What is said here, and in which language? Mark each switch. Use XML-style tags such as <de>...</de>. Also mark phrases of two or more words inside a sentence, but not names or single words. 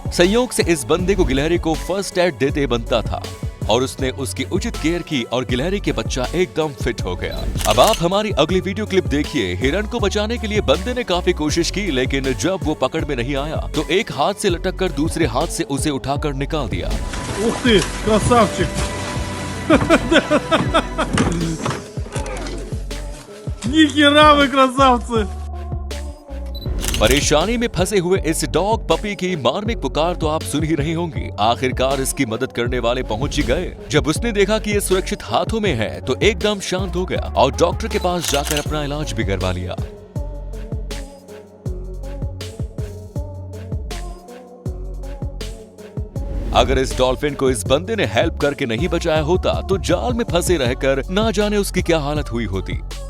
<hi>संयोग से इस बंदे को गिलहरी को</hi> <en>first aid</en> <hi>देते बनता था और उसने उसकी उचित केयर की और गिलहरी के बच्चा एकदम फिट हो गया। अब आप हमारी अगली</hi> <en>video clip</en> <hi>देखिए। हिरण को बचाने के लिए बंदे ने काफी कोशिश की, लेकिन जब वो पकड़ में नहीं आया तो एक हाथ से लटक कर दूसरे हाथ से उसे उठाकर निकाल दिया।</hi> <ru>Ух ты, красавчик! Ни хера вы красавцы!</ru> <hi>परेशानी में फंसे हुए इस</hi> <en>dog puppy</en> <hi>की मार्मिक पुकार तो आप सुन ही रही होंगी। आखिरकार इसकी मदद करने वाले पहुंच ही गए। जब उसने देखा कि ये सुरक्षित हाथों में है तो एकदम शांत हो गया और डॉक्टर के पास जाकर अपना इलाज भी करवा लिया। अगर इस डॉल्फिन को इस बंदे ने हेल्प करके नहीं बचाया होता तो जाल में फंसे रहकर ना जाने उसकी क्या हालत हुई होती।</hi>